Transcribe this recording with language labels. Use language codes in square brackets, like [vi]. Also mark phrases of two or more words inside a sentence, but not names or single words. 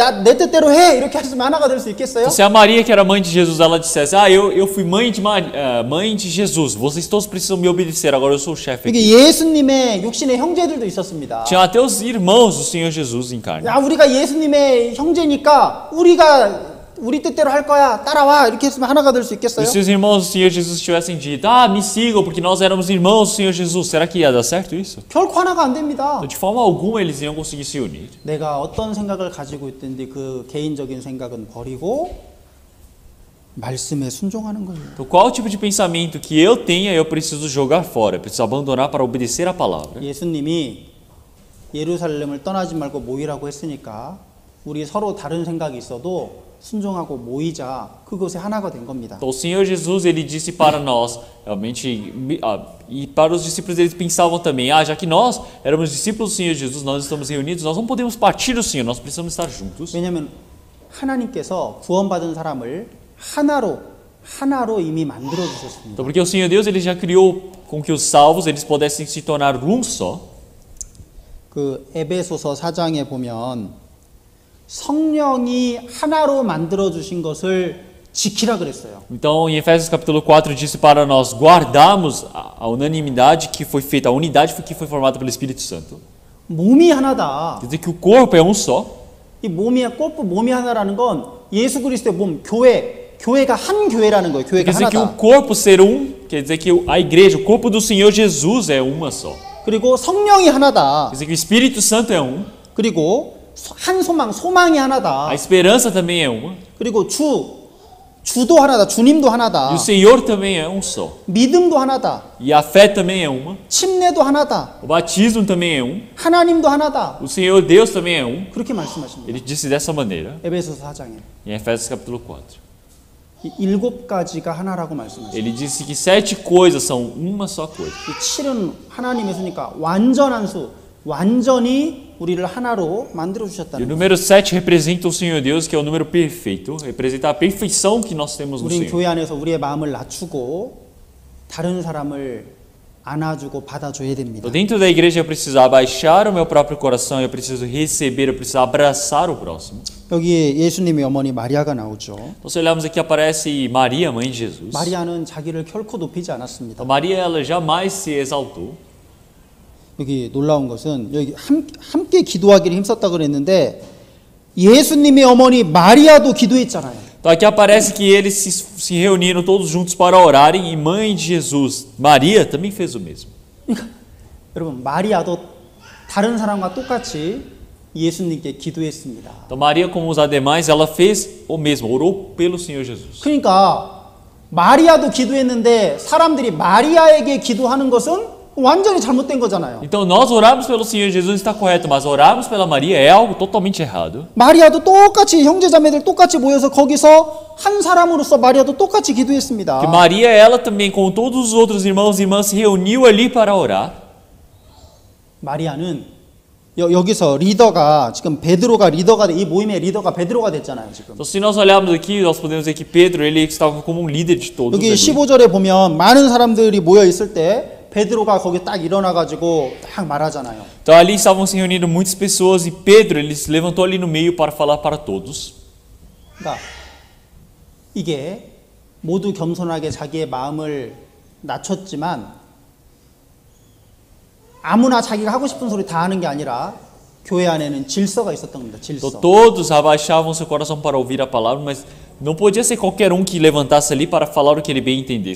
[ko] 내 뜻대로 해. 이렇게 했으면 하나가 될 수 있겠어요? [pt] Se a Maria, que era mãe de Jesus, ela dissesse, eu fui mãe de Jesus, vocês todos precisam me obedecer, agora eu sou o chefe aqui. [ko] 이게 예수님의 육신의 형제들도 있었습니다. [pt] Tinha até os irmãos do Senhor Jesus em carne. [ko] 야, 우리가 예수님의 형제니까 우리 뜻대로 할 거야. 따라와. 이렇게 했으면 하나가 될 수 있겠어요? [pt] E se os irmãos do Senhor Jesus tivessem dito, me sigam, porque nós éramos irmãos do Senhor Jesus, será que ia dar certo isso? [ko] 결코 하나가 안 됩니다. [pt] Então, de forma alguma eles iam conseguir se unir. [ko] 내가 어떤 생각을 가지고 있든지 그 개인적인 생각은 버리고 말씀에 순종하는 거예요. [pt] Então, qual tipo de pensamento que eu tenha, eu preciso jogar fora, eu preciso abandonar para obedecer a palavra. [ko] 예수님이 예루살렘을 떠나지 말고 모이라고 했으니까 우리 서로 다른 생각이 있어도 순종하고 모이자. 그것이 하나가 된 겁니다. [pt] Então o Senhor Jesus ele disse para nós, realmente, e para os discípulos eles pensavam também, já que nós éramos discípulos do Senhor Jesus, nós estamos reunidos, nós não podemos partir do Senhor, nós precisamos estar juntos. [ko] 왜냐하면 하나님께서 구원받은 사람을 하나로 이미 만들어 주셨습니다. [pt] Então porque o Senhor Deus ele já criou com que os salvos eles pudessem se tornar um só. [ko] 그 에베소서 4장에 보면 성령이 하나로 만들어 주신 것을 지키라 그랬어요. [pt] Então, em Efésios capítulo 4 disse para nós guardarmos a unanimidade que foi feita, a unidade que foi formada pelo Espírito Santo. [ko] 몸이 하나다. [pt] Quer dizer que o corpo é um só. [ko] 이 몸이 하나라는 건 예수 그리스도의 몸, 교회가 한 교회라는 거예요. 교회가 [pt] Quer dizer que o [ko] 하나다. [pt] corpo ser quer dizer que a igreja, o corpo do Senhor Jesus é uma só. [ko] 그리고 성령이 하나다. [pt] Quer dizer que o Espírito Santo é [ko] 그리고 한 소망이 하나다. [pt] a esperança também é uma, [ko] 그리고 주도 하나다. 주님도 [pt] e [ko] 하나다. [pt] o Senhor também é um só. [ko] 믿음도 하나다. [pt] E a fé também é uma, [ko] 침례도 하나다. [pt] o batismo também é [ko] 하나님도 하나다. [pt] o Senhor Deus também é [ko] 그렇게 말씀하십니다. [pt] Ele disse dessa maneira [ko] 에베소서 4장에. [pt] em Efésios capítulo 4. [ko] 이 7가지가 하나라고 말씀하십니다. [pt] Ele disse que 7 coisas são uma só coisa. [ko] 이 7은 하나님의 수니까 완전한 수, 완전히 우리를 하나로 만들어 [pt] E o [ko] 주셨다는 거예요. [pt] número 7 representa o Senhor Deus, que é o número perfeito, representa a perfeição que nós temos no [ko] 우린 [pt] Senhor. [ko] 교회 안에서 우리의 마음을 낮추고 다른 사람을 안아주고 받아줘야 됩니다. [pt] Então, dentro da igreja eu preciso abaixar o meu próprio coração, eu preciso receber, eu preciso abraçar o próximo. [ko] 여기에 예수님의 어머니 마리아가 나오죠. [pt] Então, se olharmos aqui, aparece Maria, mãe de Jesus. [ko] 마리아는 자기를 결코 높이지 않았습니다. [pt] Então, Maria, ela jamais se exaltou. [ko] 여기 놀라운 것은 여기 함께 기도하기를 힘썼다 그랬는데 예수님의 어머니 마리아도 기도했잖아요. [pt] Então, aqui aparece que eles se reuniram todos juntos para orarem e mãe de Jesus, Maria, também fez o mesmo. [ko] 그러니까 여러분 마리아도 다른 사람과 똑같이 예수님께 기도했습니다. [pt] Então, Maria, como os demais, ela fez o mesmo, orou pelo Senhor Jesus. [ko] 그러니까 마리아도 기도했는데 사람들이 마리아에게 기도하는 것은 완전히 잘못된 거잖아요. [pt] Então, nós orarmos pelo Senhor Jesus está correto, mas orarmos pela Maria é algo totalmente errado. [ko] 마리아도 똑같이 형제자매들 똑같이 모여서 거기서 한 사람으로서 마리아도 똑같이 기도했습니다. [pt] Que Maria, ela também, com todos os outros irmãos e irmãs, se reuniu ali para orar. [ko] 마리아는 여기서 리더가 지금 베드로가 리더가 이 모임의 리더가 베드로가 됐잖아요, 지금. [pt] Então, se nós olharmos aqui, nós podemos ver que Pedro, ele estava como um líder de todos. [ko] 여기 [pt] Ali. [ko] 15절에 보면 많은 사람들이 모여 있을 때 베드로가 거기 딱 일어나 가지고 딱 말하잖아요. [pt] Então, ali estavam se reunindo muitas pessoas e Pedro, ele se levantou ali no meio para falar para todos. [ko] 그러니까 이게 모두 겸손하게 자기의 마음을 낮췄지만 아무나 자기가 하고 싶은 소리 다 하는 게 아니라 교회 안에는 질서가 있었던 겁니다. 질서. [pt] Então, todos abaixavam seu coração para ouvir a palavra, mas não podia ser qualquer um que levantasse ali para falar o que ele bem entendesse.